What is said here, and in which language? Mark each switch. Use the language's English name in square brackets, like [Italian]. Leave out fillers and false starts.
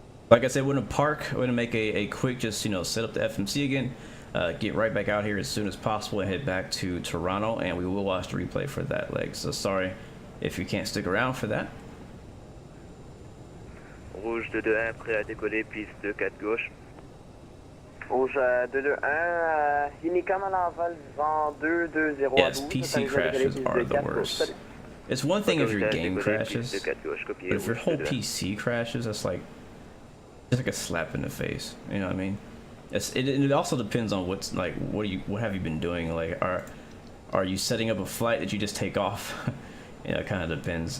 [English] Like I said, we're gonna park. We're gonna make a quick, just, you know, set up the FMC again, get right back out here as soon as possible and head back to Toronto, and we will watch the replay for that leg. So sorry if you can't stick around for that. [French] Rouge 221, prêt à décoller, piste 24 gauche. Rouge 221, Unicom à l'envol, vent 2202. [English] Yes, PC crashes are the worst. It's one thing if your game crashes, but if your whole PC crashes, that's like just like a slap in the face. You know what I mean? It also depends on what's like. What have you been doing? Like, are you setting up a flight that you just take off? You know, it kind of depends.